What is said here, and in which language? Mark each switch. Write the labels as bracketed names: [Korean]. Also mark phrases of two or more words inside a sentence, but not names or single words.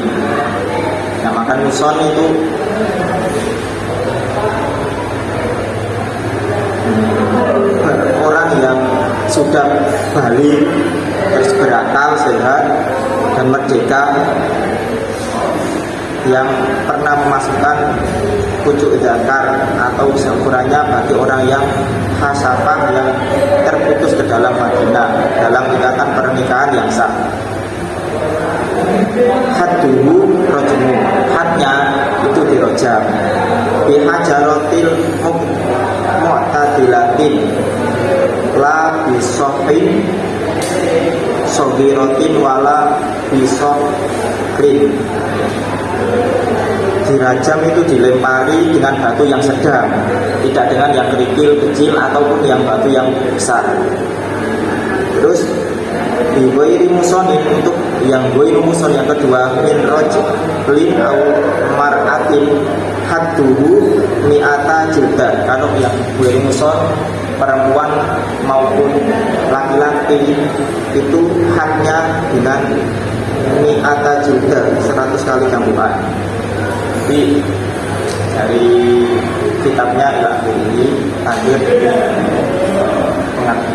[Indonesian] Nah, maka muson itu orang yang sudah balik, terus berakal, sehat dan merdeka, yang pernah memasukkan pucuk zakar atau seukurannya bagi orang yang hasafah yang terputus ke dalam vagina dalam ikatan pernikahan yang sah. [Arabic] حده رجم, [Indonesian] hadnya itu dirojam [Arabic] بحجارة معتدلة لا بحصى صغيرة ولا بصخر. [Indonesian] Dirajam itu dilempari dengan batu yang sedang, tidak dengan yang kerikil kecil ataupun yang batu yang besar. [Arabic] Terus غير محصن, [Indonesian] untuk yang [Arabic] غير محصن [Indonesian] yang kedua [Arabic] من رجل أو امرأة حده مائة جلدة. [Indonesian] Kalau yang goiri muson perempuan maupun laki-laki itu hadnya dengan [Arabic] مائة جلدة, [Indonesian] 100 kali cambukan. Tapi dari kitabnya ini hadir pengat.